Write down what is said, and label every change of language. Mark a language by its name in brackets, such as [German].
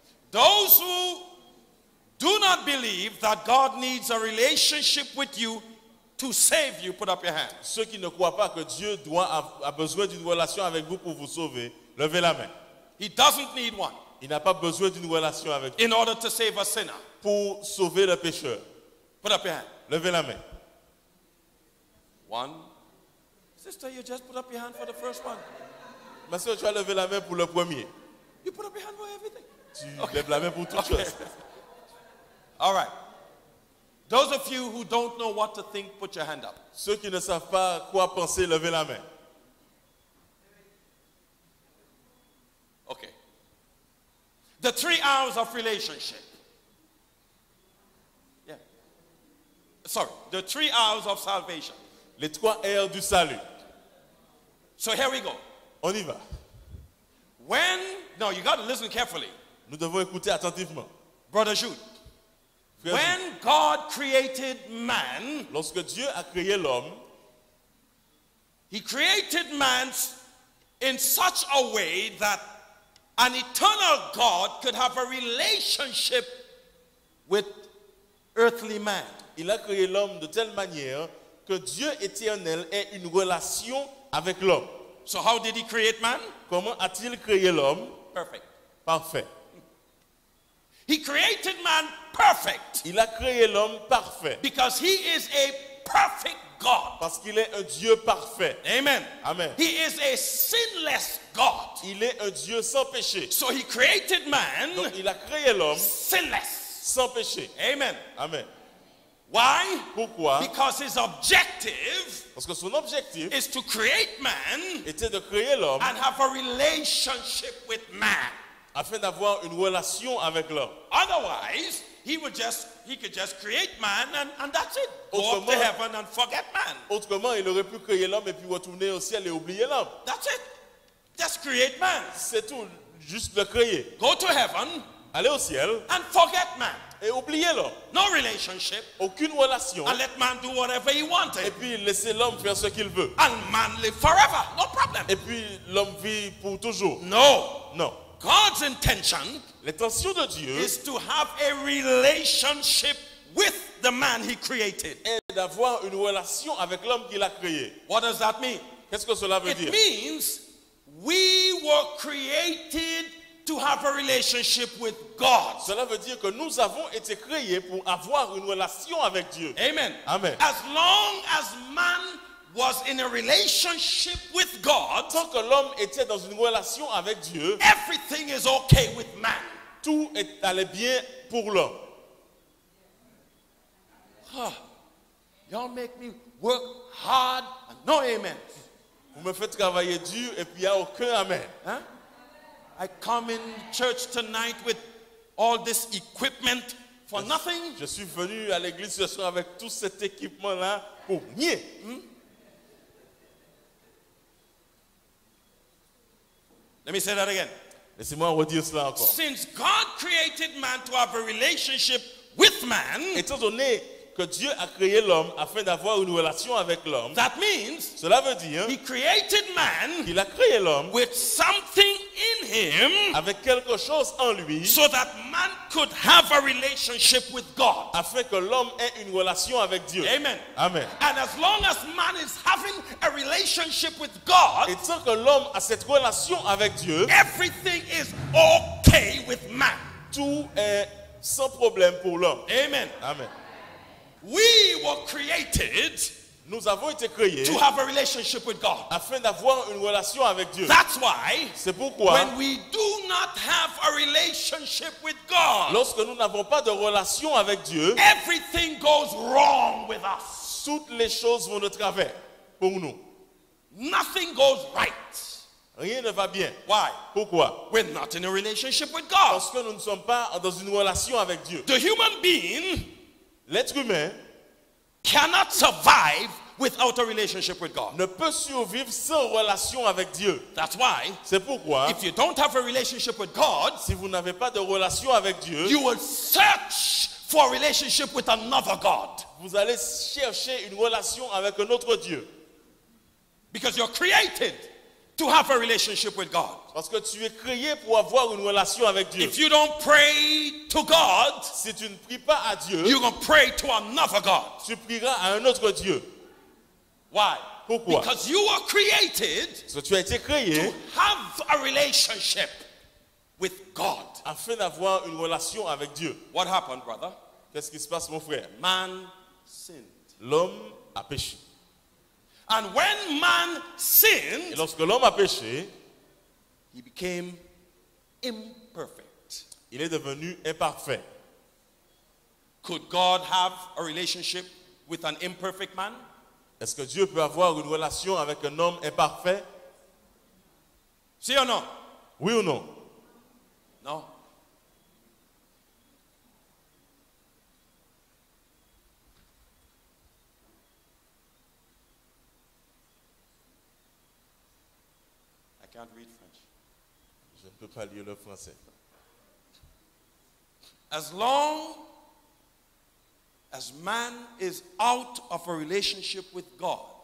[English] Those who do not believe that God needs a relationship with you to save you, put up your hand. [French] Ceux qui ne croient pas que Dieu a besoin d'une relation avec vous pour vous sauver, levez la main. [English] He doesn't need one [French] Il n'a pas besoin d'une relation avec vous [English] in order to save a sinner. [French] pour sauver le pécheur. [English] Put up your hand. [French] Levez la main. [English] 1. Sister, you just put up your hand for the first one. [French] Ma soeur, tu as levé la main pour le premier. [English] You put up your hand for everything. [French] Tu lèves la main pour toute chose. [English] All right. Those of you who don't know what to think, put your hand up. [French] Ceux qui ne savent pas quoi penser, levez la main. [English] Okay. The 3 hours of relationship. Yeah. Sorry, the 3 hours of salvation. [French] Les 3 R du salut. [English] So here we go. [French] On y va. [English] No, you got to listen carefully. [French] Nous devons écouter attentivement. [English] Brother Jude. [French] Frère [English] When God created man, [French] lorsque Dieu a créé l'homme, [English] he created man in such a way that an eternal God could have a relationship with earthly man. [French] il a créé l'homme de telle manière que Dieu éternel ait une relation avec l'homme. [English] So how did he create man? [French] Comment a-t-il créé l'homme? [English] Perfect. [French] Parfait. [English] He created man perfect [French] Il a créé l'homme parfait [English] because he is a perfect God. [French] parce qu'il est un Dieu parfait. [English] Amen. [French] Amen. [English] He is a sinless God. [French] Il est un Dieu sans péché. [English] So he created man [French] Donc il a créé l'homme [English] sinless. [French] sans péché. [English] Amen. [French] Amen. [English] Why? [French] Pourquoi? [English] Because his objective [French] Parce que son objectif [English] is to create man [French] était de créer l'homme [English] and have a relationship with man. [French] afin d'avoir une relation avec l'homme. [English] Otherwise, he could just create man and that's it. Go up to [French] Autrement- [English] heaven and forget man. [French] Autrement, il aurait pu créer l'homme et puis retourner au ciel et oublier l'homme. [English] That's it. Just create man. [French] C'est tout, juste le créer. [English] Go to heaven [French] Aller au ciel [English] and forget man. [French] et oublier l'homme. [English] No relationship. [French] Aucune relation. [English] And let man do whatever he [French] Et [English] wanted. [French] puis laisser l'homme faire ce qu'il veut. [English] And man live forever. No problem. [French] Et puis l'homme vit pour toujours. [English] No. [French] Non. [English] God's intention [French] L'intention de Dieu [English] is to have a relationship with the man he created. [French] est d'avoir une relation avec l'homme qu'il a créé. [English] What does that mean? [French] Qu'est-ce que cela veut [English] It [French] dire? [English] means we were created to have a relationship with God. [French] Cela veut dire que nous avons été créés pour avoir une relation avec Dieu. [English] Amen. [French] Amen. [English] As long as man was in a relationship with God, [French] Tant que l'homme était dans une relation avec Dieu, [English] everything is okay with man. [French] tout allait bien pour l'homme. [English] Y'all make me work hard and no amen. [French] Vous me faites travailler dur et puis il n'y a aucun amen. Huh? [English] I come in church tonight with all this equipment for nothing. [French] Je suis venu à l'église ce soir avec tout cet équipement-là pour rien. [English] Let me say that again. [French] Laissez-moi redire cela encore. [English] Since God created man to have a relationship with man, [French] Étant donné que Dieu a créé l'homme afin d'avoir une relation avec l'homme, [English] that means [French] cela veut dire [English] he created man [French] qu'il a créé l'homme [English] with something in him [French] avec quelque chose en lui [English] so that man could have a relationship with God. [French] afin que l'homme ait une relation avec Dieu. [English] Amen. [French] Amen. [English] And as long as man is having a relationship with God, [French] Et tant que l'homme a cette relation avec Dieu, [English] everything is okay with man. [French] tout est sans problème pour l'homme. [English] Amen. [French] Amen. [English] We were created [French] Nous avons été créés [English] to have a relationship with God. [French] afin d'avoir une relation avec Dieu. [English] That's why [French] C'est pourquoi, [English] when we do not have a relationship with God, [French] lorsque nous n'avons pas de relation avec Dieu, [English] everything goes wrong with us. [French] toutes les choses vont de travers pour nous. [English] Nothing goes right. [French] Rien ne va bien. [English] Why? [French] Pourquoi? [English] We're not in a relationship with God. [French] Parce que nous ne sommes pas dans une relation avec Dieu. [English] The human being [French] L'être humain [English] cannot survive without a relationship with God. [French] ne peut survivre sans relation avec Dieu. [English] That's why [French] C'est pourquoi, [English] if you don't have a relationship with God, [French] si vous n'avez pas de relation avec Dieu, [English] you will search for a relationship with another God. [French] vous allez chercher une relation avec un autre Dieu. [English] Because you're created to have a relationship with God. [French] Parce que tu es créé pour avoir une relation avec Dieu. [English] If you don't pray to God, [French] Si tu ne pries pas à Dieu, [English] you're going to pray to another God. [French] tu prieras à un autre Dieu. [English] Why? [French] Pourquoi? [English] Because you were created [French] Parce que tu as été créé [English] to have a relationship with God. [French] afin d'avoir une relation avec Dieu. [English] What happened, brother? [French] Qu'est-ce qui se passe, mon frère? [English] Man sinned. [French] L'homme a péché. [English] And when man [French] Et [English] sinned, [French] lorsque l'homme a péché, [English] he became imperfect. [French] il est devenu imparfait. [English] Could God have a relationship with an imperfect man? [French] Est-ce que Dieu peut avoir une relation avec un homme imparfait? [English] See or no? [French] Oui ou non? [English] No. I can't read French. [French] Je ne peux pas lire le français. [English] As long as man is out of a relationship with God,